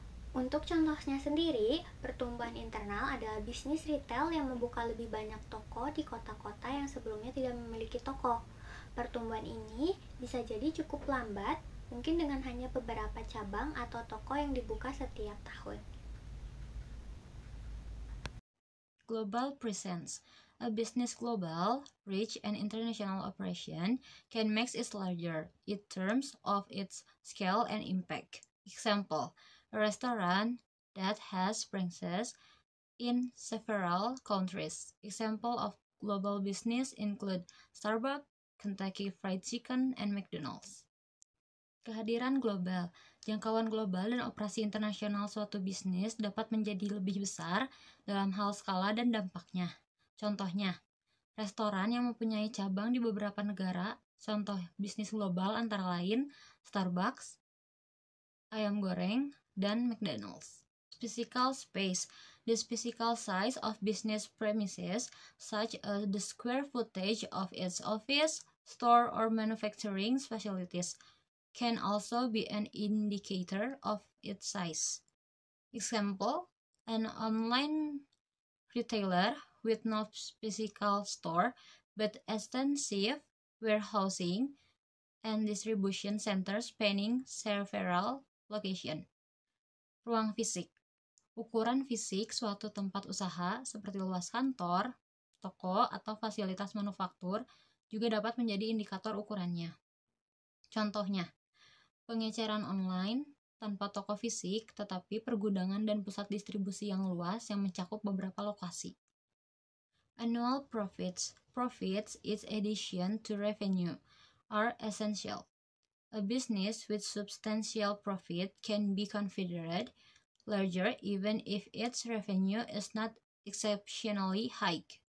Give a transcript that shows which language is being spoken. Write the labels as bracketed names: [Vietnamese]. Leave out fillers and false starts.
[Indonesian] Untuk contohnya sendiri, pertumbuhan internal adalah bisnis retail yang membuka lebih banyak toko di kota-kota yang sebelumnya tidak memiliki toko. Pertumbuhan ini bisa jadi cukup lambat, mungkin dengan hanya beberapa cabang atau toko yang dibuka setiap tahun. [English] Global presence. A business global, rich, and international operation can make it larger in terms of its scale and impact. Example, a restaurant that has branches in several countries. Example of global business include Starbucks, Kentucky Fried Chicken, and McDonald's. [Indonesian] Kehadiran global, jangkauan global dan operasi internasional suatu bisnis dapat menjadi lebih besar dalam hal skala dan dampaknya. Contohnya, restoran yang mempunyai cabang di beberapa negara, contoh bisnis global antara lain Starbucks, ayam goreng, dan McDonald's. [English] Physical space. The physical size of business premises, such as the square footage of its office, store, or manufacturing facilities, can also be an indicator of its size. Example, an online retailer with no physical store but extensive warehousing and distribution centers spanning several locations. [Indonesian] Ruang fisik. Ukuran fisik suatu tempat usaha seperti luas kantor, toko, atau fasilitas manufaktur juga dapat menjadi indikator ukurannya. Contohnya, pengeceran online tanpa toko fisik tetapi pergudangan dan pusat distribusi yang luas yang mencakup beberapa lokasi. [English] Annual profits. Profits, its addition to revenue, are essential. A business with substantial profit can be considered larger even if its revenue is not exceptionally high.